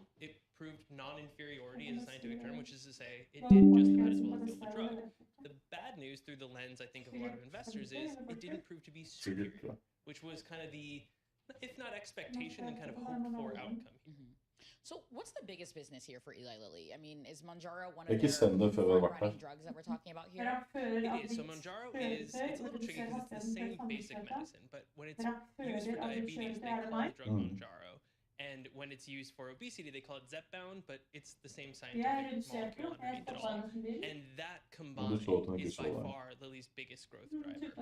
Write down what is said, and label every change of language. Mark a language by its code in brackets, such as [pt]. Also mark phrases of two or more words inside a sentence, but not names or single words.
[en] It proved non-inferiority as a scientific term, which is to say it did just about as well as the older drug. The bad news through the lens, I think, of a lot of investors is it didn't prove to be superior, which was kind of the, if not expectation, then kind of hoped for outcome here. So what's the biggest business here for Eli Lilly? I mean, is Mounjaro one of [no] Ikke stem det før vi har vært der. [en] the drugs that we're talking about here? It is. So Mounjaro is, it's a little tricky because it's the same basic medicine, but when it's used for diabetes, they call the drug Mounjaro. And when it's used for obesity, they call it Zepbound, but it's the same scientific molecule underneath it all. And that combined is by far Lilly's biggest growth driver.